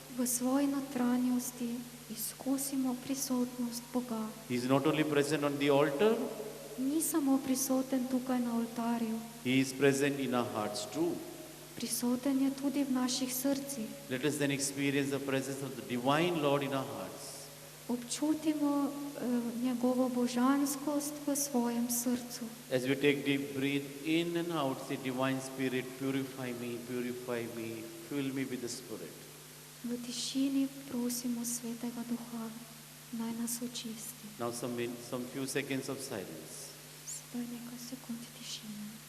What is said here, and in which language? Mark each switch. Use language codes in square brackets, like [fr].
[sl] V svoji notranjosti izkusimo prisotnost Boga. [en] He is not only present on the altar, [sl] Ni samo prisoten tukaj na oltarju, [en] He is present in our hearts too. [sl] prisoten je tudi v naših srcih. [en] Let us then experience the presence of the divine Lord in our hearts. [sl] Občutimo njegovo božanskost v svojem srcu. [en] As we take deep breath in and out, say, Divine Spirit, purify me, fill me with the Spirit. [sl] V tišini prosimo Svetega Duha, naj nas očisti. [en] Now some few seconds of silence. [sl] Sedaj nekaj sekund tišine.